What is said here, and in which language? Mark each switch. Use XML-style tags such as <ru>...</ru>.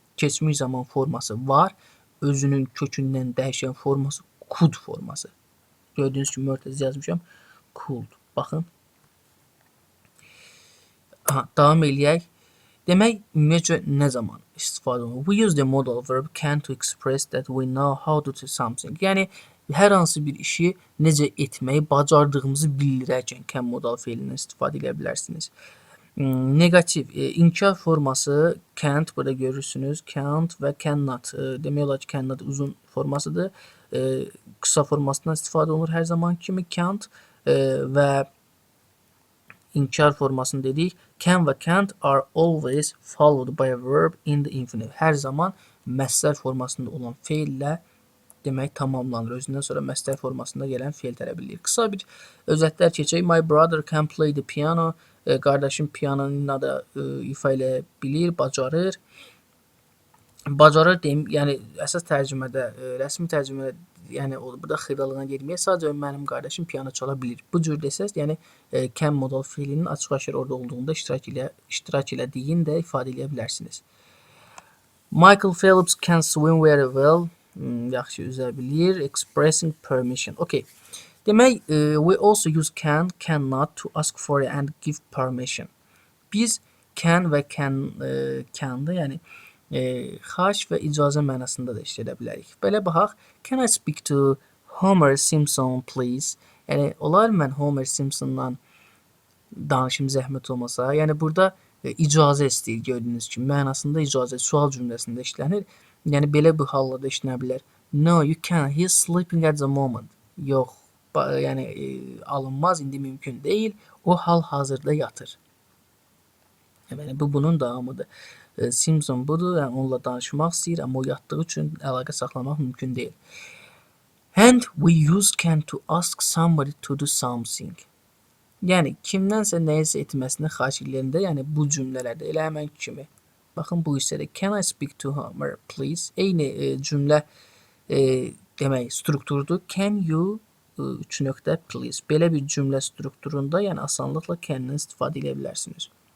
<az>Keçmiş zaman forması var, özünün kökündən dəyişən forması could forması. Gördüyünüz kimi mörtəzə yazmışam. Could. Baxın. Davam eləyək. Demək, ümumiyyətcə nə zaman istifadə olunur?</az> <en>We use the modal verb can to express that we know how to do something.</en> <az>Yəni, hər hansı bir işi necə etməyi bacardığımızı bildirərkən can modal feilindən istifadə edə bilərsiniz. Negativ, inkar forması can't, burada görürsünüz, can't və cannot. Demək olar ki, cannot uzun formasıdır. Qısa formasından istifadə olunur hər zaman kimi can't və inkar formasını dedik.</az> <en>Can və can't are always followed by a verb in the infinitive.</en> <az>Hər zaman məsdər formasında olan feillə demək tamamlanır. Özündən sonra məsdər formasında gələn feil tələb edir. Qısa bir özətlər keçək.</az> <en>My brother can play the piano.</en> <az>Qardaşım pianonu da ifa elə bilir, bacarır. Bacarır deyim, yəni əsas tərcümədə, rəsmi tərcümədə, yəni burada xırdalığına girməyə, sadəcə mənim qardaşım piano çala bilir. Bu cür desəz, yəni can modal feilinin açıq-aşkar orada olduğunda iştirak elədiyin də ifadə edə bilərsiniz.</az> <en>Michael Phelps can swim very well.</en> <az>Yaxşı üzə bilir.</az> <en>Expressing permission. Okay. Demək, we also use can, cannot to ask for and give permission.</en> <az>Biz can və can'da, yəni xahiş və icazə mənasında da işlədə bilərik. Belə baxaq.</az> <en>Can I speak to Homer Simpson, please?</en> <az>Yəni, olar mən Homer Simpsondan danışım zəhmət olmasa. Yəni, burada icazə istəyir, gördüyünüz kimi. Mənasında icazə, sual cümləsində işlənir. Yəni, belə bir hallarda işlənə bilər.</az> <en>No, you can't. He's sleeping at the moment.</en> <az>Yox, yəni alınmaz, indi mümkün deyil. O hal-hazırda yatır. Yəni, bu bunun davamıdır. Simpson budur, yəni onunla danışmaq istəyir, amma o yatdığı üçün əlaqə saxlamaq mümkün deyil.</az> <en>And we use can to ask somebody to do something.</en> <az>Yəni, kimdənsə nəyisə etməsini xahiş edəndə, yəni bu cümlələrdə elə həmən kimi. Baxın, bu hissədə</az> <en>can I speak to Homer, please?</en> <az>Eyni cümlə demək, strukturdur. Can you 3 nöqtə please. Belə bir cümlə strukturunda, yəni asanlıqla can-dən istifadə edə bilərsiniz.</az>